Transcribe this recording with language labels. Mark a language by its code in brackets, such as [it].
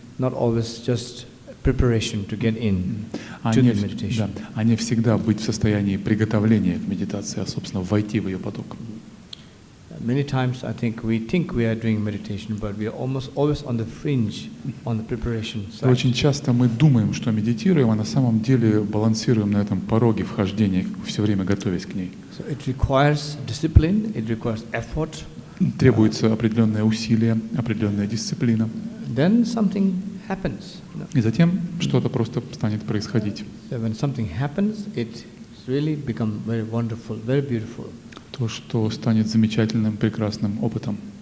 [en] Not always just preparation to get in to the meditation. [ru] А не всегда быть в состоянии приготовления к медитации, а, собственно, войти в ее поток. [en] Many times I think we are doing meditation, but we are almost always on the fringe, on the preparation side. [ru] Очень часто мы думаем, что медитируем, а на самом деле балансируем на этом пороге вхождения, все время готовясь к ней. [en] So it requires discipline, it requires effort. [ru] Требуется определенное усилие, определенная дисциплина. [en] Then something happens. [ru] И затем что-то просто станет происходить. [en] So when something happens, it really becomes very wonderful, very beautiful. [ru] То, что станет замечательным, прекрасным опытом.